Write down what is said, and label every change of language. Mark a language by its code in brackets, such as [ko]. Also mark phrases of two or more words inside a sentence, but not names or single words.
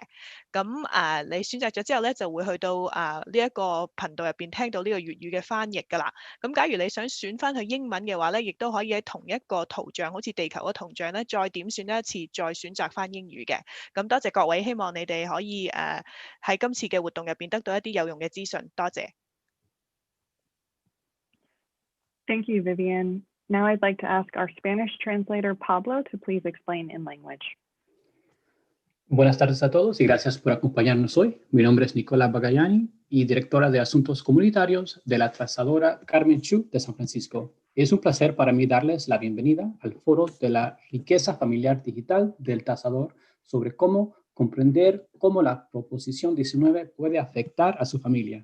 [yue] 咁你選擇咗之後咧，就會去到呢一個頻道入邊聽到呢個粵語嘅翻譯㗎啦。咁假如你想選翻去英文嘅話咧，亦都可以喺同一個圖像，好似地球嘅圖像咧，再點選一次，再選擇翻英語嘅。咁多謝各位，希望你哋可以喺今次嘅活動入邊得到一啲有用嘅資訊。多謝。 [en] Thank you, Vivian. Now I'd like to ask our Spanish translator, Pablo, to please explain in language. [es] Buenas tardes a todos y gracias por acompañarnos hoy. Mi nombre es Nicola Bagayani y directora de Asuntos Comunitarios de la tasadora Carmen Chu de San Francisco. Es un placer para mí darles la bienvenida al foro de la riqueza familiar digital del tasador sobre cómo comprender cómo la proposición 19 puede afectar a su familia.